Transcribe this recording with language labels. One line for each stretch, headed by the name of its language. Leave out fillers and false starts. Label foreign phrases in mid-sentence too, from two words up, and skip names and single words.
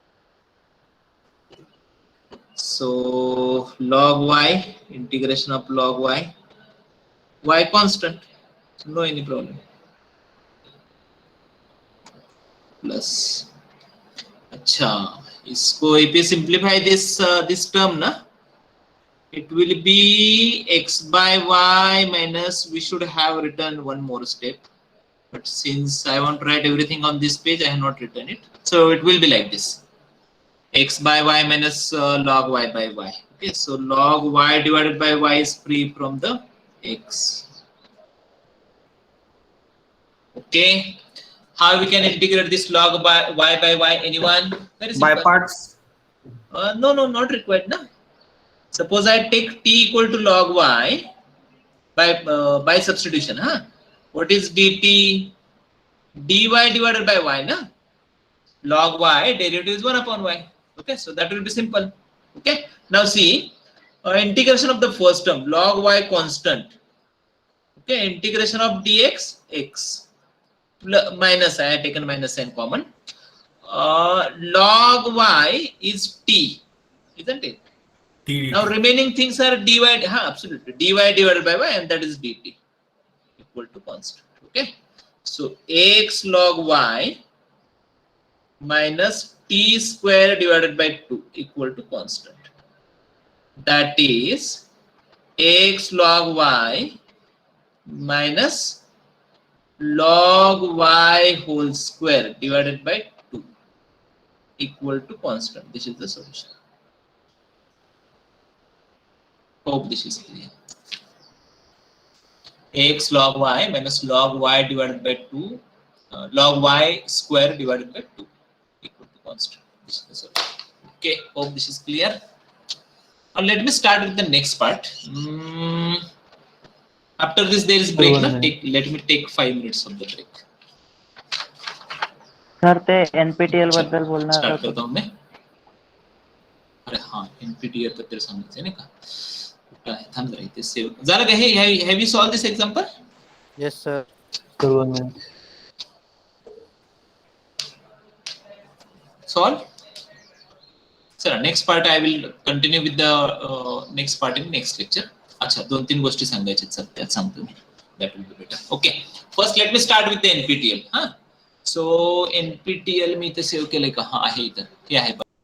English: So log y, integration of log y constant, so no any problem, plus
Hindi: अच्छा इसको
English: if you simplify this term na, it will be x by y minus, we should have written one more step, but since I want to write everything on this page, I have not written it. So it will be like this: x by y minus log y by y. Okay, so log y divided by y is free from the x. Okay, how we can integrate this log by y by y? Anyone? Very simple. By parts. No, not required na. Suppose I take t equal to log y by substitution. Huh? What is dt? Dy divided by y na. Log y derivative is 1 upon y. Okay, so that will be simple. Okay, now see integration of the first term, log y constant. Okay, integration of dx x minus, I have taken minus sign common. Log y is t, isn't it? Now remaining things are dy, absolutely, dy divided by y, and that is dt equal to constant. Okay, so x log y minus t square divided by 2 equal to constant. That is x log y minus log y whole square divided by 2 equal to constant. This is the solution. Hope this is clear. X log y minus log y divided by 2 log y square divided by 2 equal to constant. This is the solution. Okay, hope this is clear. Now let me start with the next part. After this there is break. Let me take 5 minutes of the break.
Marathi: सर ते एनपीटीएल बद्दल बोलणार स्टार्ट होतो.
Hindi: करता हूं मैं.
Marathi: अरे हाँ एनपीटीईएल बद्दल सांगायचं नाही का. कुठं आहे थांब जरा इथे सेव्ह झालं का. हे
English: have you solve this example. Yes sir. Sir, 1 minute. Solve. चला next part I will continue with the next part in next lecture.
Marathi: अच्छा 2-3 गोष्टी सांगायच्या आहेत त्यात सांगतो मी.
English: that will be better. okay first let me start with the NPTEL.
Marathi: हा सो एनपीटीएल मी इथे सेव्ह केलंय का. हा आहे इथं. हे आहे.